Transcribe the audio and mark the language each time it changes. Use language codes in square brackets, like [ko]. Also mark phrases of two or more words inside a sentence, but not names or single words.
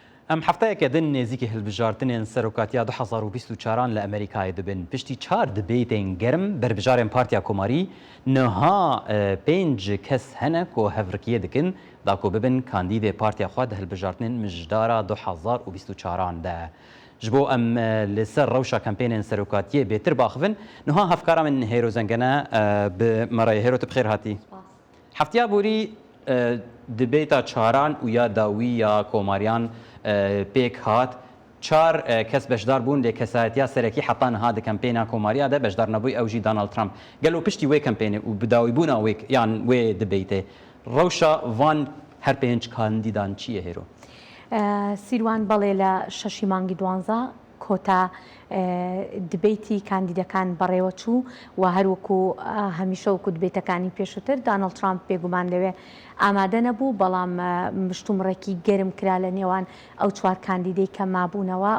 [ku] ام هەفتەیەکە دن نێزیکی هەڵبژاردنێن سەرۆکاتیا 2024 لە ئەمریکای دەبن پشتی 4 دبێتێن گەرم بەربژارێن پارتیا کۆماری نەها 5 کەس هەنە کۆ هەڤرکیە دکن داکۆ ببن کاندیدێ پارتیا خوا دە هەڵبژاردنên mijدارا 2024 de ji bo em li ser rewşa kampênên serokatiyê bêtir baxivin niha hevkara min Hêro Zengene bi meraya Hêro tu bixêr hatî heftiya borî dibêta çaran û ya dawî ya komariyan pêk hat çar kes beşdar bûn lê kesayetiya serekî heta niha di kampêna komariya de beşdar nebûyî ew jî Donald Trump gelo piştî wê kampênê û bi dawîbûna wê yan wê dibêtê rewşa van her pênc kandîdan çi ye Hêro [ckb] سیروان بەڵێ لە شەشی مانگی دوانزە کۆتا دبێتی کاندیدەکان بەڕێوە چوو و هەروەکو هەمیشە وەکو دبێتەکانی پێشووتر دانەڵد ترامپ بێگومان لەوێ ئامادە نەبوو بەڵام مشتومڕێکی گەرم کرا لە نێوان ئەو چوار کاندیدەی کە مابوونەوە